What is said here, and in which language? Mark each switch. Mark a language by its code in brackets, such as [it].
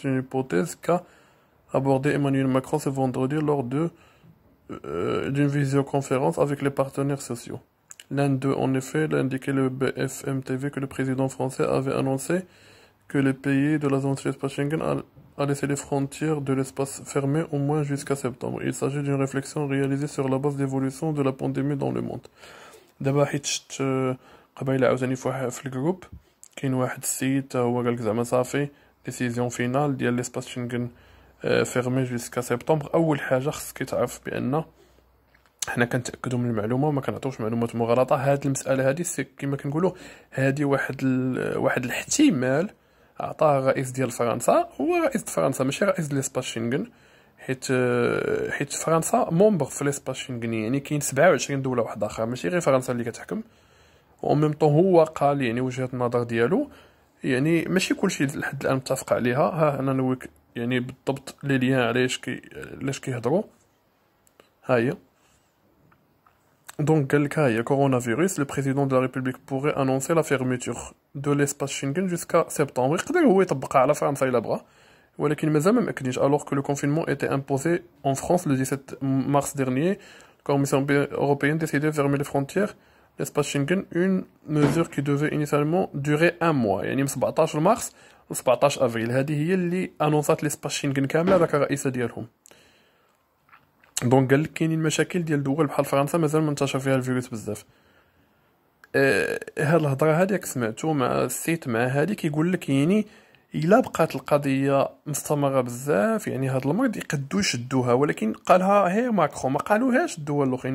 [fr] C'est une hypothèse qu'a abordé Emmanuel Macron ce vendredi lors d'une visioconférence avec les partenaires sociaux. L'un d'eux, en effet, l'a indiqué le BFM TV que le président français avait annoncé que les pays de la zone de l'espace Schengen a laissé les frontières de l'espace fermées au moins jusqu'à septembre. Il s'agit d'une réflexion réalisée sur la base d'évolution de la pandémie dans le monde. [ar] دابا حيت شت قبيله عاوتاني في الجروب كاين واحد السيد هو قالك زعما صافي [fr] ديسيزيون فينال [ar] ديال ليسباس شنغن [fr] فيرمي جوسكا سبتمبر. [ar] اول حاجه خصك تعرف بان حنا كنتاكدوا من المعلومه وما كنعطيوش معلومات مغلطه. هاد المساله هادي كما كنقولوا هادي واحد الاحتمال عطاه الرئيس ديال فرنسا. هو رئيس فرنسا ماشي رئيس ليسباس شنغن، حيت فرنسا مومبر في ليسباس شنغن، يعني كاين 27 دوله واحده اخرى ماشي غير فرنسا اللي كتحكم. و ميم طون هو قال يعني وجهه النظر ديالو، يعني ماشي كلشي لحد الان متفق عليها. ها انا نوريك يعني بالضبط لي ليان علاش كيهضروا. ها هي [fr] Donc, quel coronavirus, le président de la République pourrait annoncer la fermeture de l'espace Schengen jusqu'à septembre. [ar] يقدر هو يطبقها على فرنسا إلا بغا، ولكن مازال ما مأكدينش. [fr] Alors que le confinement était imposé en France le 17 mars dernier, la Commission européenne décidait de fermer les frontières l'espace Schengen, une mesure qui devait initialement durer un mois. [ar] يعني من 17 مارس و 17 افريل هذه هي اللي انونسات ليسباس شنغن كامله هذاك الرئيسه ديالهم. دونك قال لك كاينين مشاكل ديال دول بحال فرنسا مازال منتشر فيها الفيروس بزاف. هاد الهضره هاديك سمعتو مع السيت مع هادي كيقول لك يعني الا بقات القضيه مستمره بزاف يعني هاد المرض يقدو يشدوها، ولكن قالها هي ماكرون ما قالوهاش الدول الاخرين.